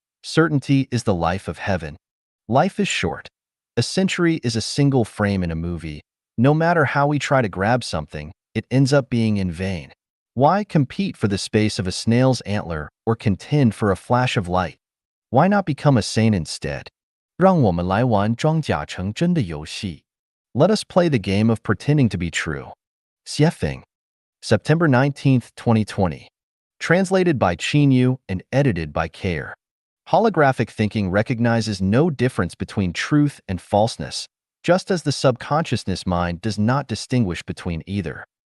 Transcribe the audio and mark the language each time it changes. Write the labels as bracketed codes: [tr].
[en] Certainty is the life of heaven. Life is short. A century is a single frame in a movie. No matter how we try to grab something, it ends up being in vain. Why compete for the space of a snail's antler or contend for a flash of light? Why not become a saint instead? [zh] 让我们来玩装假成真的游戏. [en] Let us play the game of pretending to be true. Purifying. September 19th, 2020. Translated by Chinyu and edited by Care. Holographic thinking recognizes no difference between truth and falseness, just as the subconsciousness mind does not distinguish between either.